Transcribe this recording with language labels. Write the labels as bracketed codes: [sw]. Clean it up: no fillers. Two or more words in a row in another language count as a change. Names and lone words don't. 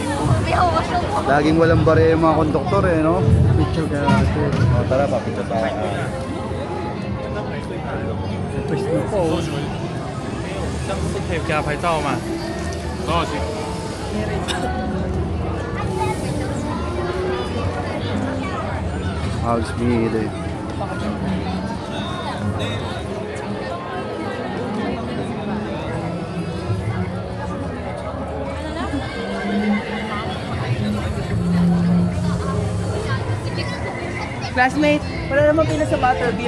[tl] Laging walang bare yung mga konduktor eh, no? Picture ka natin. O, tara, papicture tayo. Pwede na po. [zh] 这样子可以给他拍照吗？多少钱？ [tl] Halos bihira eh. Classmate, wala namang pila sa Butterbeer.